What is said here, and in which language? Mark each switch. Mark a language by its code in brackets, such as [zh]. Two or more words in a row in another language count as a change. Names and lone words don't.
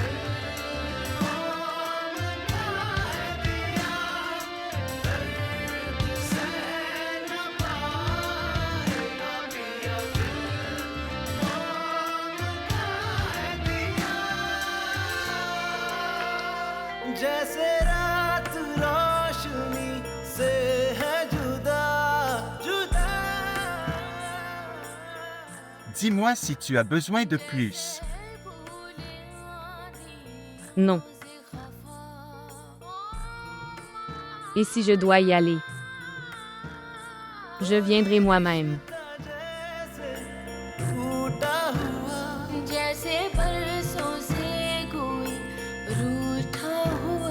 [hi] मांगता है पिया दर्द से न पाएगा पिया जैसे रात रोशनी से है जुदा जुदा [fr] Dis-moi si tu as besoin de plus. Non. Et si je dois y aller? Je viendrai moi-même. [hi] टूटा हुआ जैसे बरसों से कोई रूठा हुआ